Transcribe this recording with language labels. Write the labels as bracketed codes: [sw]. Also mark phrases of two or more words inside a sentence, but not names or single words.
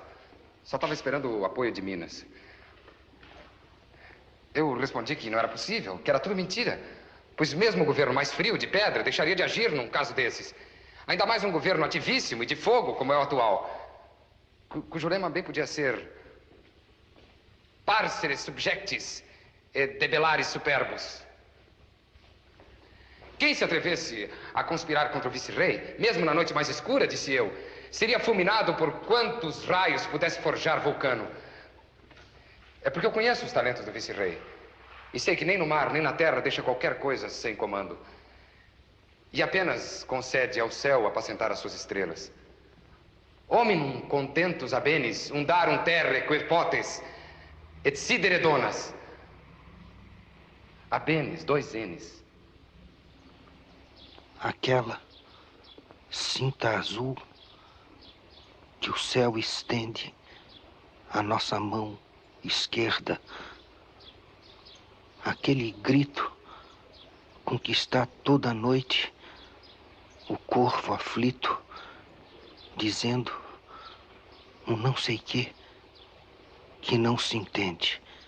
[pt] Só estava esperando o apoio de Minas. Eu respondi que não era possível, que era tudo mentira, pois mesmo o governo mais frio, de pedra, deixaria de agir num caso desses. Ainda mais um governo ativíssimo e de fogo, como é o atual, cujo lema bem podia ser [la] Parcere subjectis et debellare superbos. [pt] Quem se atrevesse a conspirar contra o vice-rei, mesmo na noite mais escura, disse eu, seria fulminado por quantos raios pudesse forjar Vulcano. É porque eu conheço os talentos do vice-rei. E sei que nem no mar, nem na terra deixa qualquer coisa sem comando. E apenas concede ao céu apacentar as suas estrelas. [la] Hominum contentus habenis, undarum terre quer potes, et sidere donas. [pt] Habenis, 2 N's. Aquela cinta azul que o céu estende à nossa mão esquerda. Aquele grito com que está toda noite o corvo aflito, dizendo um não sei quê que não se entende.